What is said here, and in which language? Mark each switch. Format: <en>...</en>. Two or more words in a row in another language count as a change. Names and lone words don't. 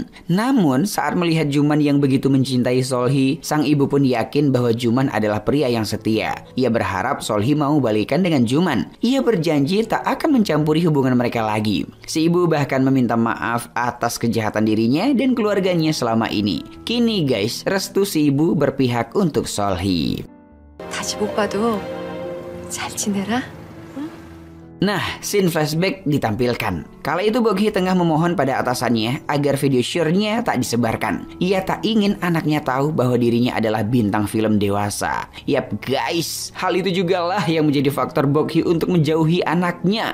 <id>Namun saat melihat Juman yang begitu mencintai Sol-hee, sang ibu pun yakin bahwa Juman adalah pria yang setia. Ia berharap Sol-hee mau balikan dengan Juman. Ia berjanji tak akan mencampuri hubungan mereka lagi. Si ibu bahkan meminta maaf atas kejahatan dirinya dan keluarganya selama ini. Kini guys, restu si ibu berpihak untuk Sol-hee.</id> <ko>다시 못 봐도 잘 지내라.</ko> <id>Nah,</id> <en>scene flashback</en> <id>ditampilkan. Kala itu Bok-hee tengah memohon pada atasannya agar video syurnya tak disebarkan. Ia tak ingin anaknya tahu bahwa dirinya adalah bintang film dewasa. Yap guys, hal itu jugalah yang menjadi faktor Bok-hee untuk menjauhi anaknya.</id>